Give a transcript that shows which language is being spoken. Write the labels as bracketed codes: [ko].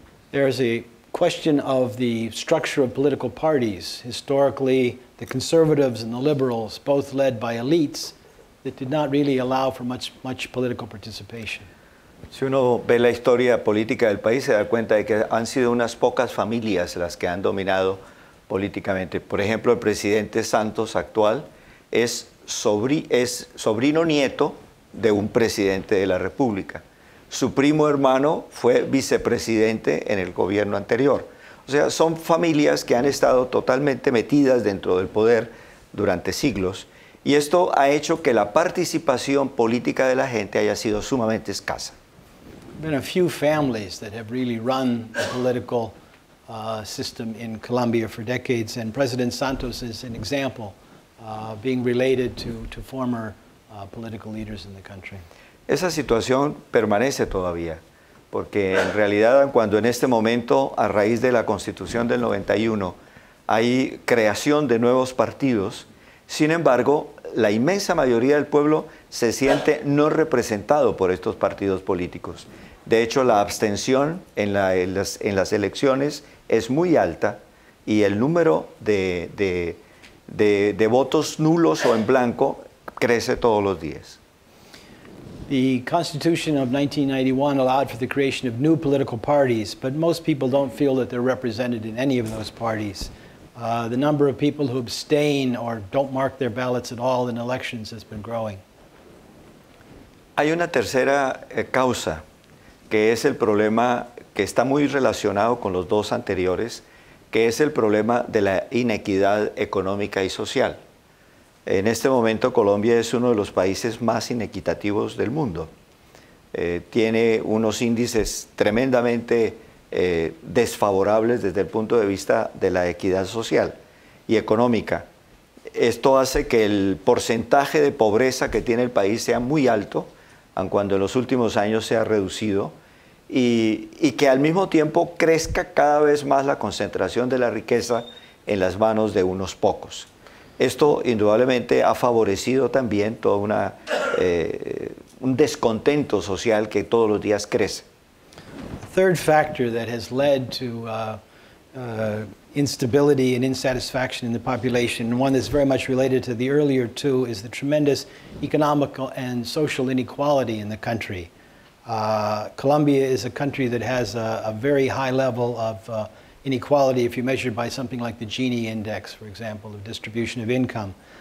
[en] There's a question of the structure of political parties. Historically, the conservatives and the liberals, both led by elites that did not really allow for much political participation. [es] Si uno ve la historia política del país, se da cuenta de que han sido unas pocas familias las que han dominado políticamente. Por ejemplo, el presidente Santos actual es sobrino nieto de un presidente de la República. Su primo hermano fue vicepresidente en el gobierno anterior. O sea, son familias que han estado totalmente metidas dentro del poder durante siglos, y esto ha hecho que la participación política de la gente haya sido sumamente escasa. [en] There have been a few families that have really run the political system in Colombia for decades, and President Santos is an example, being related to former political leaders in the country. [es] Esa situación permanece todavía, porque en realidad cuando en este momento, a raíz de la Constitución del 91, hay creación de nuevos partidos, sin embargo, la inmensa mayoría del pueblo se siente no representado por estos partidos políticos. De hecho, la abstención en las elecciones es muy alta, y el número de votos nulos o en blanco crece todos los días. [en] The Constitution of 1991 allowed for the creation of new political parties, but most people don't feel that they're represented in any of those parties. The number of people who abstain or don't mark their ballots at all in elections has been growing. [es] Hay una tercera causa, que es el problema que está muy relacionado con los dos anteriores, que es el problema de la inequidad económica y social. En este momento Colombia es uno de los países más inequitativos del mundo. Tiene unos índices tremendamente desfavorables desde el punto de vista de la equidad social y económica. Esto hace que el porcentaje de pobreza que tiene el país sea muy alto, aun cuando en los últimos años se ha reducido, y que al mismo tiempo crezca cada vez más la concentración de la riqueza en las manos de unos pocos. Esto indudablemente ha favorecido también todo un descontento social que todos los días crece. [en] The third factor that has led to instability and insatisfaction in the population, and one that's very much related to the earlier two, is the tremendous economic and social inequality in the country. Colombia is a country that has a very high level of inequality if you measure by something like the Gini index, for example, of distribution of income.